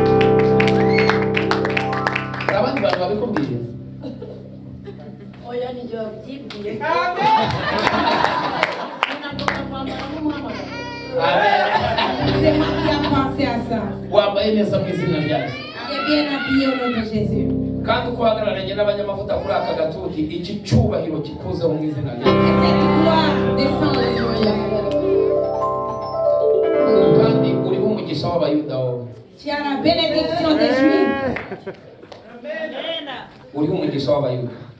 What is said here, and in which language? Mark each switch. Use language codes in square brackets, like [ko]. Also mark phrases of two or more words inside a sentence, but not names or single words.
[fr] C'est moi qui a pensé à ça. Tu es bien habillé au nom de Jésus. [rw] kandi uko uhagararanye n'abanyamavuta kuri aka gatuti iki cyubahiro kikuzeho mu izina ryawe. Kandi uriho umugisha w'abayuda wowe. Uriho umugisha w'abayuda.